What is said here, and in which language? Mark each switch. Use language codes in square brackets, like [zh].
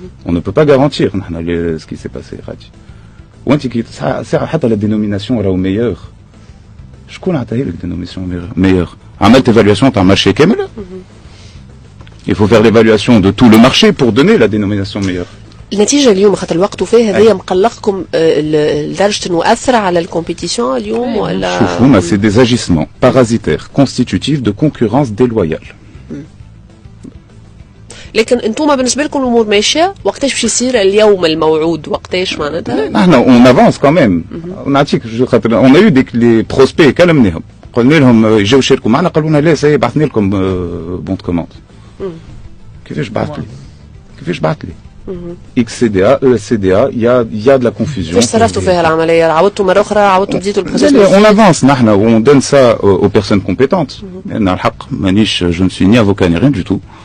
[fr] On ne peut pas garantir ce qui s'est passé. [ar] وانت كي حتى [fr] la dénomination راهو meilleur [ar] شكون عطاها لك [fr] dénomination meilleur عملت évaluation تاع marché كامل il faut faire l'évaluation de tout le marché pour donner la dénomination meilleure. [ar] النتيجه اليوم خاطر الوقت فيه هذايا مقلقكم لدرجه انه اثر على الكومبيتيسيون اليوم ولا شوفوا [fr] c'est des agissements parasitaires constitutifs de concurrence déloyale. [ar] لكن انتم بالنسبه لكم الامور ماشيه وقتاش باش يصير اليوم الموعود وقتاش معناتها نحن [fr] on avance quand même [ar] نعطيك خاطر [fr] on a eu des prospects [ar] كلمناهم قلنا لهم يجوا يشاركوا معنا قالوا لنا لا سي بعثنا لكم بون كوموند كيفاش بعث لي [fr] XCDA ESCDA il y a de la confusion. [ar] كيفاش صرفتوا فيها العمليه؟ عاودتوا مره اخرى عاودتوا بديتوا البروسيس؟ [fr] On avance [ar] نحن [fr] on donne ça aux personnes compétentes. [ar] أنا الحق مانيش [fr] je ne suis ni avocat ni rien du tout.